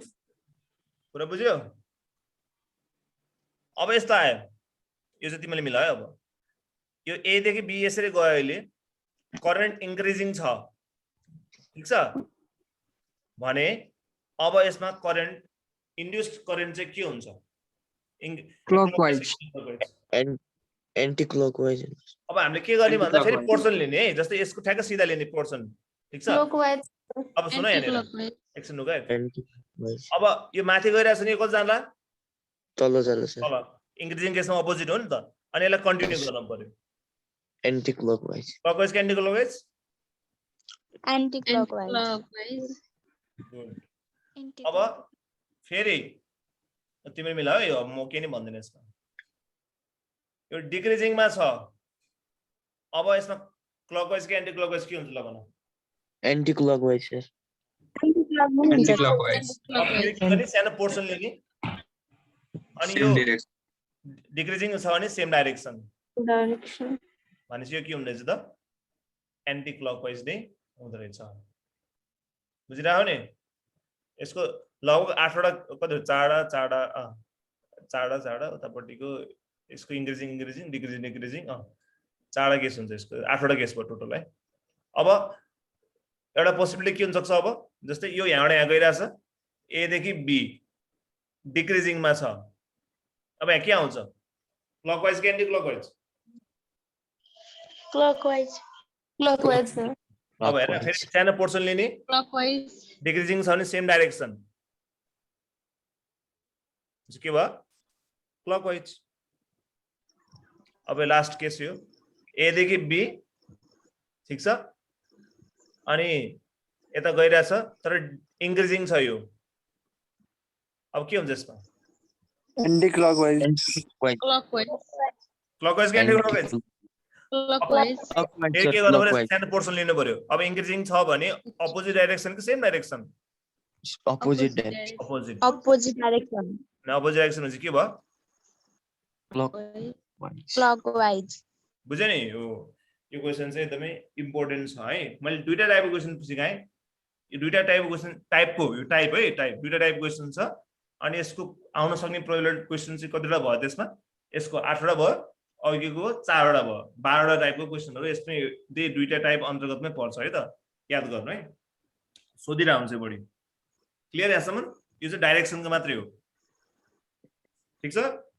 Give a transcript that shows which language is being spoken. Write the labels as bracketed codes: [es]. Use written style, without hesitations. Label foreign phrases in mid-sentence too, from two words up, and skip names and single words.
[ne] कुरा बुझ्यो अब यस्तो आयो यो चाहिँ तिमीले मिलायो अब यो ए देखि बी यसरी गयो अहिले [en] current increasing [ne] छ ठीक छ भने अब यसमा [en] current induced current [ne] चाहिँ के हुन्छ [en] Clockwise. Anti-clockwise. [ne] अब हामीले के गर्ने भन्दा फेरि [en] Anti-clockwise. [ne] पोर्सन लिने है जस्तै यसको ठ्याक्क सिधा लिने पोर्सन ठीक छ [en] Clockwise. [ne] अब सुन यहाँनिर [en] Anti-clockwise. [ne] एकछिन नुगा [en] Anti-clockwise. [ne] अब यो माथि गइरहेछ नि यो कति जाला तल जाला सर. तल इन्क्रिजिङ केसमा अपोजिट हो नि त अनि यसलाई कन्टिन्यू गर्न पर्यो [en] Anti-clockwise. क्लकवाइज कि anti clockwise Anti-clockwise. [ne] अब फेरि तिमीले मिलाऊ यो म के नि भन्दिनँ यसमा यो डिक्रिजिङमा छ अब यसमा [en] clockwise कि anti clockwise [ne] के हुन्छ ल भन [en] Anti-clockwise sir. Anti-clockwise. Anti-clockwise. [ne] अब फेरि के गर्ने सानो पोर्सन लिने अनि यो [en] Same direction. डिक्रिजिङ छ भने same direction Direction. [ne] भनेपछि यो के हुँदो रहेछ त [en] anti clockwise [ne] नै हुँदो रहेछ बुझिरहेको नि यसको लगभग 8वटा कति चारवटा उतापट्टिको यसको [en] increasing decreasing [ne] 4वटा केस हुन्छ यसको 8वटा केस भयो टोटल है अब एउटा पोसिबिलिटी के हुन सक्छ अब जस्तै यो यहाँबाट यहाँ गइरहेछ ए देखि बी डिक्रिजिङमा छ अब यहाँ के आउँछ [en] clockwise कि anti clockwise Clockwise. Clockwise, sir. [ne] अब हेर फेरि सानो पोर्सन लिने [en] Clockwise. [ne] डिक्रिजिङ छ भने [en] same direction [ne] के भयो क्लकवाइज अब [en] last case [ne] यो ए देखि बी ठिक छ अनि यता गइरहेछ तर इन्क्रिजिङ छ यो अब के हुन्छ यसमा [en] Anti-clockwise. Anti-clockwise. Clockwise. क्लकवाइज कि anti clockwise Clockwise. Clockwise [ne] फेरि [en] sir. [ne] के गर्नु पर्यो [en] Clockwise. [ne] सानो पोर्सन लिनु पर्यो अब इन्क्रिजिङ छ भने [en] opposite direction कि same direction Opposite direction. अपोजिट Opposite direction. opposite direction [ne] चाहिँ के भयो [en] Clockwise. Clockwise. [ne] बुझ्यो नि यो क्वेसन चाहिँ एकदमै इम्पोर्टेन्ट छ है मैले दुईटा टाइपको क्वेसन सिकाएँ यो दुईटा टाइपको क्वेसन टाइपको यो टाइप है टाइप दुईटा टाइपको क्वेसन छ अनि यसको आउन सक्ने प्रोबेबिलिटी क्वेसन चाहिँ कतिवटा भयो त्यसमा यसको 8वटा भयो अघिको 4वटा भयो 12वटा टाइपको क्वेसनहरू यसमै दुईटा टाइप अन्तर्गतमै पर्छ है त याद गर्नु है सोधिरहेको हुन्छ बढी क्लियर यहाँसम्म यो चाहिँ डाइरेक्सनको मात्रै हो ठिक छ